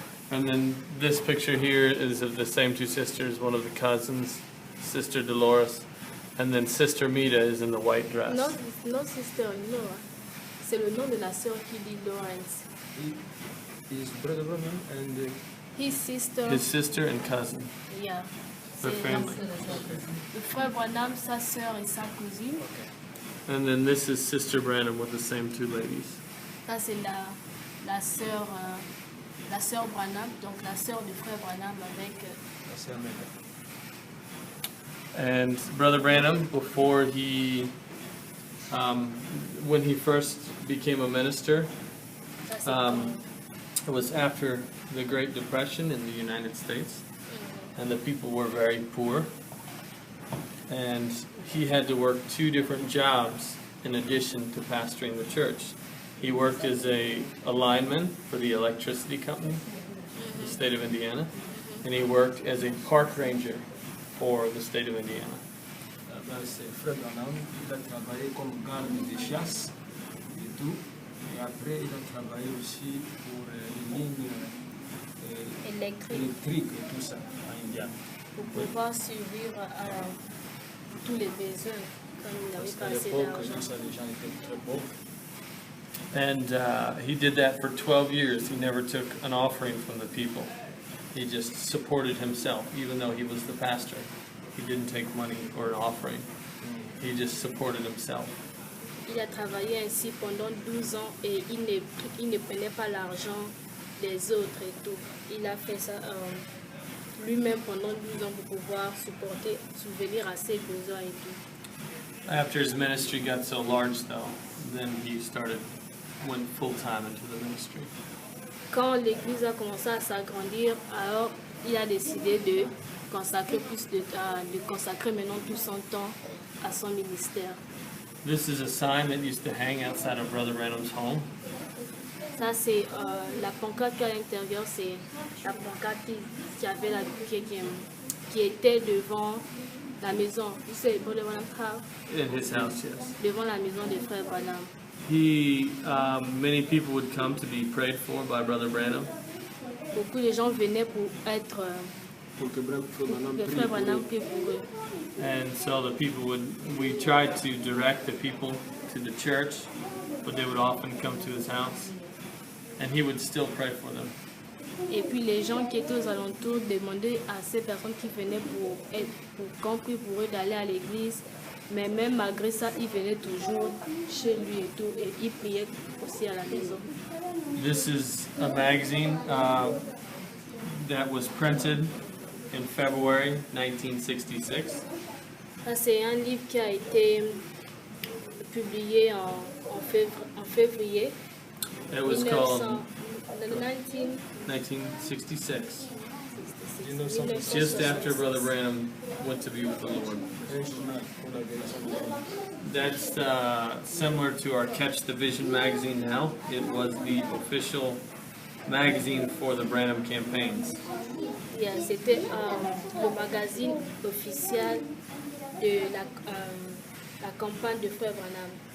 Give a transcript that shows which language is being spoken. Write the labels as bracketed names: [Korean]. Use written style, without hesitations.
[English] And then this picture here is of the same two sisters, one of the cousins, Sister Dolores, and then Sister Mita is in the white dress. Non, sister, Laura. [French] C'est le nom de la sœur qui dit Lawrence. [English] His brother Branham and His sister. His sister and cousin. Yeah. Their family. [French] Le frère Branham, sa sœur et sa cousine. [English] And then this is Sister Branham with the same two ladies. [French] Ça, c'est la sœur Branham, donc la sœur du frère Branham avec. [English] And Brother Branham, before he, when he first became a minister, it was after the Great Depression in the United States, and the people were very poor, and he had to work 2 different jobs in addition to pastoring the church. He worked as a lineman for the electricity company, the state of Indiana, and he worked as a park ranger for the state of Indiana. [French] c'est frère Branham, il a travaillé comme garde de chasse et tout. Et après, il a travaillé aussi pour les lignes électriques et tout ça en Indiana. Pour pouvoir survivre à tous les besoins, comme il n'avait pas assez d'argent. Les gens étaient très pauvres. [English] And he did that for 12 years. He never took an offering from the people. He just supported himself, even though he was the pastor. He didn't take money or an offering. He just supported himself. [French] Il a travaillé ainsi pendant 12 ans et il ne prenait pas l'argent des autres et tout. Il a fait ça lui-même pendant 12 ans pour pouvoir subvenir à ses besoins et tout. [English] After his ministry got so large, though, then he went full-time into the ministry. [French] Quand l'église a commencé à s'agrandir, alors il a décidé de consacrer maintenant tout son temps à son ministère. [English] This is a sign that used to hang outside of Brother Branham's home. [French] Ça, c'est la pancarte qui est à l'intérieur, c'est la pancarte qui était devant la maison. Vous savez, [English] In his house, yes. [French] devant la maison des frères Branham. [English] Many people would come to be prayed for by Brother Branham. [French] Beaucoup de gens venaient pour être pour que Frère Branham le prie frère pour Branham eux. prie pour eux. [English] And so we tried to direct the people to the church, but they would often come to his house, and he would still pray for them. [French] Et puis les gens qui étaient aux alentours demandaient à ces personnes qui venaient pour qu'on prie pour eux d'aller à l'église. Mais même malgré ça, ils venaient toujours chez lui et tout. Et ils priaient aussi à la maison. [English] This is a magazine that was printed in February 1966. [French] Ça, c'est un livre qui a été publié en février [English] It was called [French] 1966. [English] 1966, just after Brother Branham went to be with the Lord. [French] Un journal pour la guérison des hommes. [English] That's similar to our Catch the Vision magazine now. It was the official magazine for the Branham campaigns. [French] Yeah, c'était le magazine officiel de la campagne de Frère Branham.